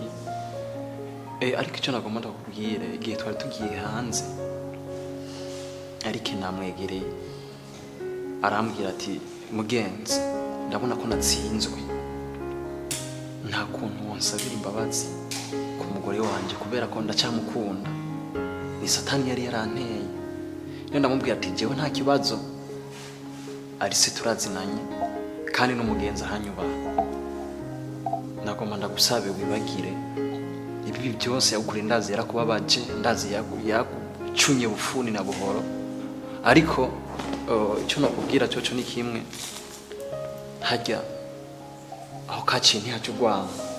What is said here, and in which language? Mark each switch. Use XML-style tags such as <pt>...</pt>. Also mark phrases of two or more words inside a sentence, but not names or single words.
<rn>Ariko icyo nagomba ndakubwira, igihe twari tugiye hanze ariko namwegereye arambwira ati mugenzi, ndabona ko natsinzwe, nta kuntu wonsabira imbabazi ku mugore wanjye kubera ko ndacyamukunda, ni satani yari yaranteye. Rero ndamubwira ati jewe nta kibazo, ari se turazinanye kandi n'umugenzi ahanyubaha, nagomba ndagusabe wibagire ibi byose yagukoreye. Ndazi yarakubabaje, ndazi yagucunye bufuni na buhoro, ariko icyo nakubwira cyo ni kimwe, hajya aho kaciye ntihacyo urwanga.</rn>